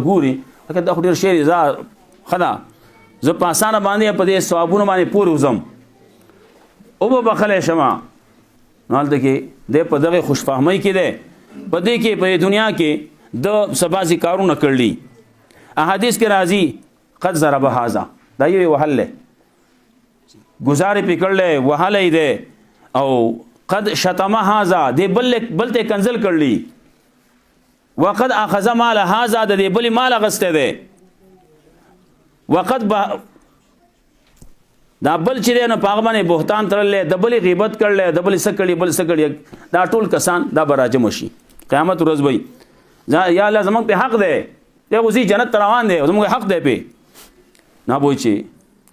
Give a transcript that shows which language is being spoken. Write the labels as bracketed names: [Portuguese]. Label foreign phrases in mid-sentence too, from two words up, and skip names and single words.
[Pashto] ګوري لکه دا خو ډېر شی دي ښه ده زه په اسانه باندې په دې ثوابونو باندې پورې وځم او به بخلی شمه نو هلته کې دی په دغې خوشفهمۍ کې دی په دې کې په دنیا کې د څه بعضې کارونه کړلي احادیث کې راځي [Arabic] قد ضرب هذا [Pashto] دا یو وهل دی ګزارې پې کړلی وهلی دی او [Arabic] قد شتم هذا [Pashto] دی بل ته کنزل کړلی [Arabic] وقد اخذ مال هذا [Pashto] د دې بلې مال اخیستی دی وقد دا بل چې دی نو په هغه باندې بهتان تړلی د بلې غیبت کړلی د بلې څه کړي بل څه کړي دا ټول کسان دا به راجمع شي قیامت ورځ به وي یا الله زموږ پې حق دی دی خو ځي جنت ته روان دی زموږ حق دی پې نه بوی چې